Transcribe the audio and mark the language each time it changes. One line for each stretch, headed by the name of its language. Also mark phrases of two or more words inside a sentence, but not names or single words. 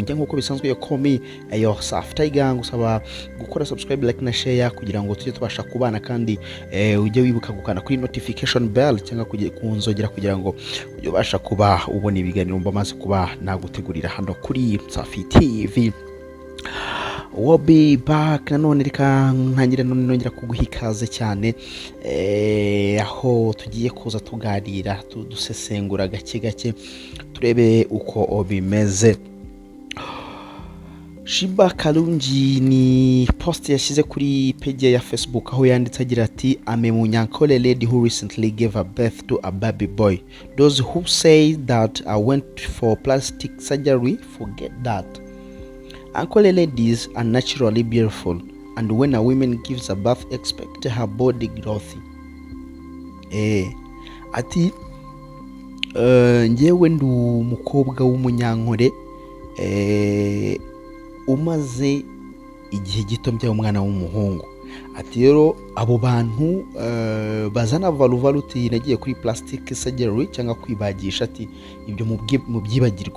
Kinyarwanda: Njye nkuko bisanzwe yo komi yo Saftiger ngusaba gukora subscribe, like na share kugira ngo tujye tubasha kubana, kandi ujye wibuka gukanda kuri
English: notification bell
Kinyarwanda: cyangwa kunzogera kugira ngo ujye ubasha kuba ubona ibiganiro mbamaze kuba nagutegurira hano kuri Safi TV.
English: We'll be back.
Kinyarwanda: Nanone reka ntangire nongera kuguha ikaze cyane aho tugiye kuza tuganira dusesengura gake gake turebe uko bimeze.
English: Sheebah Karungi
Kinyarwanda: ni post yashyize kuri page ya Facebook aho yanditse agira ati
English: "I'm a Munyankole lady who recently gave a birth to a baby boy. Those who say that I went for plastic surgery forget that. Ankole ladies are naturally beautiful, and when a woman gives a birth, expect her body growth."
Kinyarwanda: Ati njyewe ndi umukobwa w'umunyankore umaze igihe gito mbyaye umwana w'umuhungu. Ati rero abo bantu bazana valuvaluti nagiye kuri
English: plastic surgery
Kinyarwanda: cyangwa kwibagisha, ati ibyo mu byibagirwa.